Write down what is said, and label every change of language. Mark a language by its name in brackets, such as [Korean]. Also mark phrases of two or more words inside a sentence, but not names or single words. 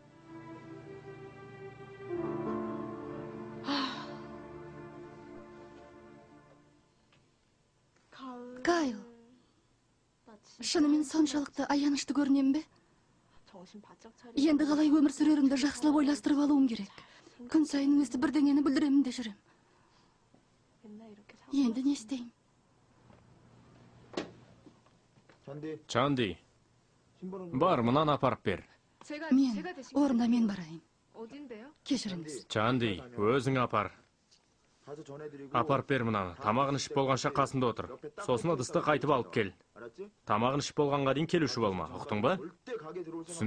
[Kazakh] Кайл, шынымен соншалықты аянышты көрінем бе? Енді қалай өмір сүрерімді жақсылап ойластырып алуым керек. Күн сайын өзді бірдеңені бүлдіремін де жүрем. Енді не істеймін? [Korean] 잔디, [Kazakh] Чанди, [Korean] 신부름 [Kazakh] бар, мұнан апарып бер. Мен, орында мен барайын. Кешіріңіз. Чанди, өзің апар. [Korean] 가서 전해드리고. [Kazakh] Апарып бер мынаны. Тамағын ішіп болғанша қасында отыр. Сосын ыдысты қайтып алып кел. [Korean] 알았지? [Kazakh] Тамағын ішіп болғанға дейін келуші болма. Ұқтың ба? [Korean] 절대 가게 들어올 생각.